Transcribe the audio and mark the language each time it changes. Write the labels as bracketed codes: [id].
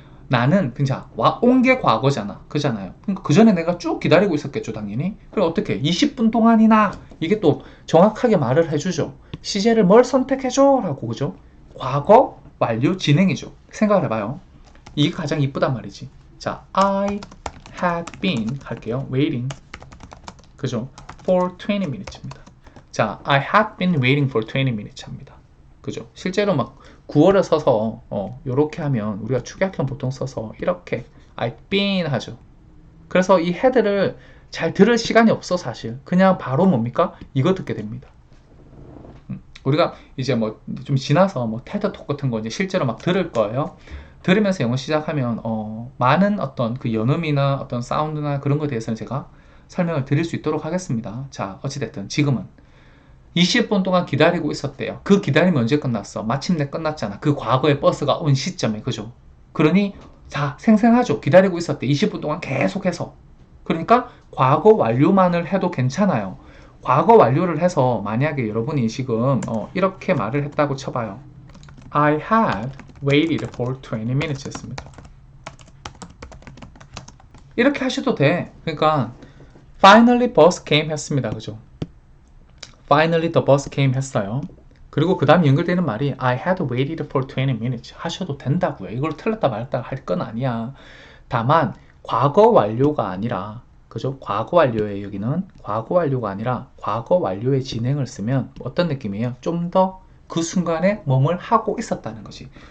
[ko] 나는 그냥 온 게 과거잖아. 그잖아요. 그러니까 그 전에 내가 쭉 기다리고 있었겠죠, 당연히. 그럼 어떻게? 20분 동안이나 이게 또 정확하게 말을 해주죠. 시제를 뭘 선택해줘? 라고 그죠? 과거 완료 진행이죠. 생각을 해봐요. 이게 가장 이쁘단 말이지. 자, [en] I had been [ko] 할게요. [en] waiting. [ko] 그죠? [en] for 20 minutes [ko] 입니다. 자, [en] I had been waiting for 20 minutes [ko] 합니다. 그죠? 실제로 막 구어를 써서 요렇게 하면 우리가 축약형 보통 써서 이렇게 [en] I've been [ko] 하죠. 그래서 이 헤드를 잘 들을 시간이 없어 사실. 그냥 바로 뭡니까? 이거 듣게 됩니다. 우리가 이제 뭐 좀 지나서 뭐 테드 톡 같은 거 이제 실제로 막 들을 거예요. 들으면서 영어 시작하면 많은 어떤 그 연음이나 어떤 사운드나 그런 거에 대해서는 제가 설명을 드릴 수 있도록 하겠습니다. 자, 어찌됐든 지금은 20분 동안 기다리고 있었대요. 그 기다림이 언제 끝났어? 마침내 끝났잖아. 그 과거의 버스가 온 시점에. 그죠? 그러니 자, 생생하죠. 기다리고 있었대. 20분 동안 계속해서. 그러니까 과거 완료만을 해도 괜찮아요. 과거 완료를 해서 만약에 여러분이 지금 이렇게 말을 했다고 쳐봐요. [en] I had waited for 20 minutes [ko] 했습니다. 이렇게 하셔도 돼. 그러니까 [en] finally bus came [ko] 했습니다. 그죠? [en] Finally the bus came [ko] 했어요. 그리고 그 다음 연결되는 말이 [en] I had waited for 20 minutes [ko] 하셔도 된다고요. 이걸 틀렸다 말았다 할 건 아니야. 다만 과거 완료가 아니라 그죠? 과거 완료예요. 여기는 과거 완료가 아니라 과거 완료의 진행을 쓰면 어떤 느낌이에요? 좀 더 그 순간에 뭐뭘 하고 있었다는 거지.